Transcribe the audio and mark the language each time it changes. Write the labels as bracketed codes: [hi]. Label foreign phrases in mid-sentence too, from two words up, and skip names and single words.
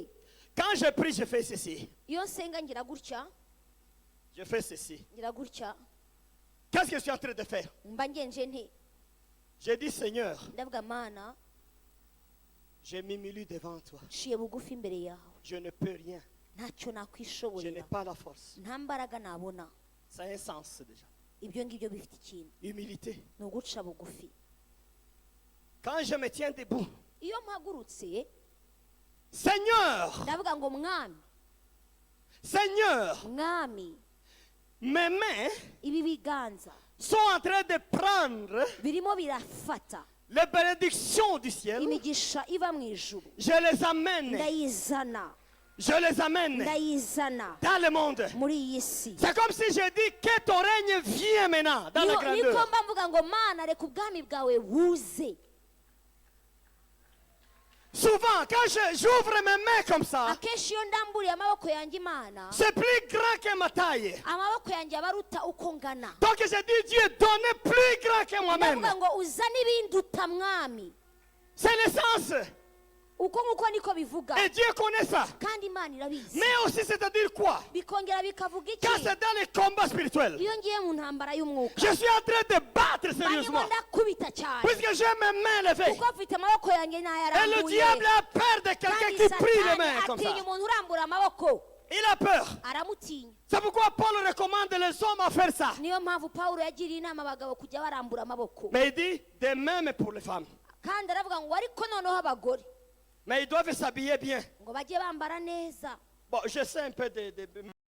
[fr] Quand je prie, je fais ceci. [rw] iyo nsenga ngira gutya [fr] Je fais ceci. [rw] ngira gutya, [fr] Qu'est-ce que je suis en train de faire? [rw] mba ngenje nti [fr] Je dis, Seigneur, [rw] ndavuga mana [fr] je m'humilie devant toi. [rw] nciye bugufi imbere yawe, [fr] Je ne peux rien. [rw] ntacyo [fr] Je n'ai [rw] nakwishoborera, [fr] pas la force. [rw] nta mbaraga nabona. [fr] Ça a un sens déjà. [rw] ibyo ngibyo bifite ikintu, [fr] Humilité. [rw] ni uguca bugufi. [fr] Quand je me tiens debout, [rw] iyo mpagurutse [fr] Seigneur, [rw] ndavuga ngo mwami, [fr] Seigneur, [rw] mwami, [fr] mes mains [rw] ibi biganza [fr] sont en train de prendre [rw] birimo birafata [fr] les bénédictions du ciel. [rw] imigisha iva mu ijuru, [fr] Je les amène. [rw] ndayizana [fr] Je les amène [rw] ndayizana [fr] dans le monde. [rw] muri iyi si. [fr] C'est comme si je dis que ton règne vient maintenant dans la [rw] niko [fr] grandeur. [rw] mba mvuga ngo mana reka ubwami bwawe buze. [fr] Souvent, quand j'ouvre mes mains comme ça, [rw] akenshi iyo ndamburiye amaboko yanjye Imana, [fr] c'est plus grand que ma taille. [rw] amaboko yanjye aba aruta uko ngana. [fr] Donc je dis, Dieu, donne plus grand que moi-même. [rw] ndavuga ngo uzane ibinduta mwami. [fr] C'est l'essence. [rw] uko nguko niko bivuga, [fr] Et Dieu connaît ça. [rw] kandi Imana irabizi. [fr] Mais aussi, c'est-à-dire quoi? [rw] bikongera bikavuga [fr] Quand [rw] iki? [fr] c'est dans les combats spirituels, [rw] iyo ngiye mu ntambara y'umwuka [fr] je suis en train de battre [rw] barimo [fr] sérieusement. [rw] ndakubita cyane, [fr] Puisque j'ai mes mains levées. [rw] kuko mfite amaboko yanjye [fr] Et le [rw] n'ayarambuye. [fr] diable a peur de quelqu'un [rw] kandi [fr] qui prie les [rw] satani [fr] mains comme ça. [rw] atinya umuntu urambura amaboko, [fr] Il a peur. [rw] aramutinya. [fr] C'est pourquoi Paul recommande les hommes à faire ça. [rw] niyo mpamvu pawulo yagiriye inama abagabo kujya barambura amaboko. [fr] Mais il dit, de même pour les femmes. [rw] kandi aravuga ngo ariko noneho abagore [fr] Mais ils doivent s'habiller bien. [rw] ngo bajye bambara neza. [fr] Bon, je sais un peu de